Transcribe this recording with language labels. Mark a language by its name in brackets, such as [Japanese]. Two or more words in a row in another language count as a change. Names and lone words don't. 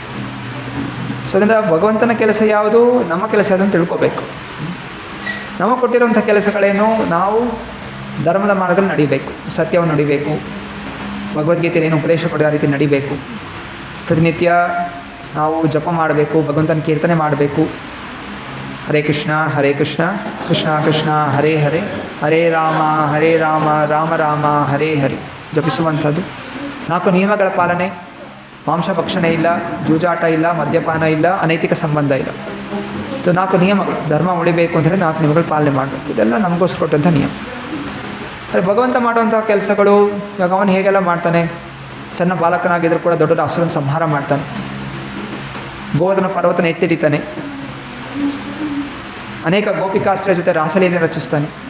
[Kannada] ಸೊ ಅದರಿಂದ ಭಗವಂತನ ಕೆಲಸ ಯಾವುದು, ನಮ್ಮ ಕೆಲಸ ಯಾವುದು ಅಂತ ತಿಳ್ಕೊಬೇಕು. ನಮಗೆ ಕೊಟ್ಟಿರುವಂಥ ಕೆಲಸಗಳೇನು, ನಾವು ಧರ್ಮದ ಮಾರ್ಗದಲ್ಲಿ ನಡಿಬೇಕು, ಸತ್ಯವನ್ನು ನಡಿಬೇಕು, ಭಗವದ್ಗೀತೆಯಲ್ಲಿ ಏನು ಉಪದೇಶ ಕೊಡೋ ಆ ರೀತಿ ನಡಿಬೇಕು. ಪ್ರತಿನಿತ್ಯ ನಾವು ಜಪ ಮಾಡಬೇಕು, ಭಗವಂತನ ಕೀರ್ತನೆ ಮಾಡಬೇಕು. [Sanskrit] ಹರೇ ಕೃಷ್ಣ ಕೃಷ್ಣ ಕೃಷ್ಣ ಹರೇ ಹರೇ, ಹರೇ ರಾಮ ರಾಮ ರಾಮ ಹರೇ ಹರೇ ಜಪಿಸುವಂಥದ್ದು. [Kannada] 4 ನಿಯಮಗಳ ಪಾಲನೆ, ಮಾಂಸಭಕ್ಷಣೆ ಇಲ್ಲ, ಜೂಜಾಟ ಇಲ್ಲ, ಮದ್ಯಪಾನ ಇಲ್ಲ, ಅನೈತಿಕ ಸಂಬಂಧ ಇಲ್ಲ. ಇದು 4 ನಿಯಮಗಳು. ಧರ್ಮ ಉಳಿಬೇಕು ಅಂತ ಹೇಳಿ 4 ನಿಯಮಗಳು ಪಾಲನೆ ಮಾಡಬೇಕು. ಇದೆಲ್ಲ ನಮಗೋಸ್ಕರ ಕೊಟ್ಟಂಥ ನಿಯಮ. ಆದರೆ ಭಗವಂತ ಮಾಡುವಂಥ ಕೆಲಸಗಳು, ಇವಾಗ ಅವನು ಹೇಗೆಲ್ಲ ಮಾಡ್ತಾನೆ, ಸಣ್ಣ ಬಾಲಕನಾಗಿದ್ದರೂ ಕೂಡ ದೊಡ್ಡ ಅಸುರನ ಸಂಹಾರ ಮಾಡ್ತಾನೆ, ಗೋವರ್ಧನ ಪರ್ವತನ ಎತ್ತಿಡಿತಾನೆ, ಅನೇಕ ಗೋಪಿಕಾಸ್ತ್ರ ಜೊತೆ ರಾಸಲೀಲೆ ರಚಿಸ್ತಾನೆ.